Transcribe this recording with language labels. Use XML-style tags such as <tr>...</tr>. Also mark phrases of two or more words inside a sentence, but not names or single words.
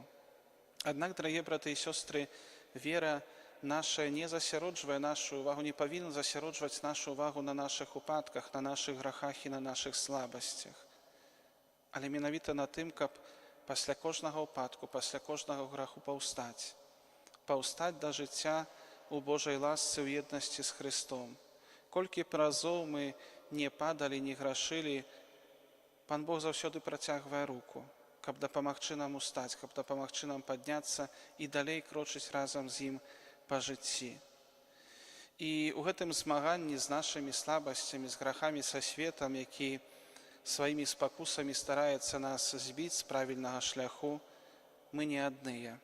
<uk>Однак, дорогі брати і сестри, віра наша не засяроджує нашу увагу, не повинна засяроджувати нашу увагу на наших упадках, на наших грехах і на наших слабостях.</uk> <be>Але менавіта</be> <uk>на тим, каб після кожного упадку, після кожного греху паўстаць до життя у Божій ласці, у єдності з Христом.</uk> <be>Колькі б разоў мы не падали, не грашили, Пан Бог заўсёды працягвае руку, каб дапамагчы нам устаць, каб дапамагчы нам падняцца і далей крочыць разам з ім па жыцці. І ў гэтым змаганні з нашымі слабасцямі, з грахамі са светам, які сваімі спакусамі стараецца нас збіць з правільнага шляху, мы не адныя.</be>